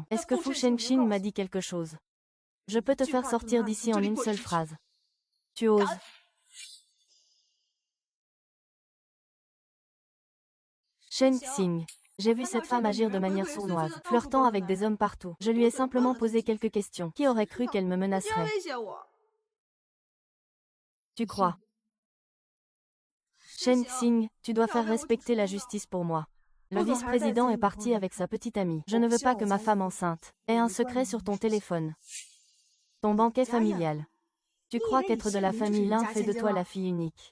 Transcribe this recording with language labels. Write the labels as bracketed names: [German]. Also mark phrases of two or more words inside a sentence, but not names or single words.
[French] Est-ce que Fu Shenxing m'a dit quelque chose? Je peux te faire sortir d'ici en une seule phrase. Tu oses. Shenxing. J'ai vu cette femme agir de manière sournoise, flirtant avec des hommes partout. Je lui ai simplement posé quelques questions. Qui aurait cru qu'elle me 别 menacerait? [Chinese] 威胁我！ [French] Tu crois? Shenxing, tu dois faire respecter la justice pour moi. Le vice-président est parti avec sa petite amie. Je ne veux pas que ma femme enceinte ait un secret sur ton téléphone. Ton banquet familial. Tu crois qu'être de la famille Lin fait de toi la fille unique.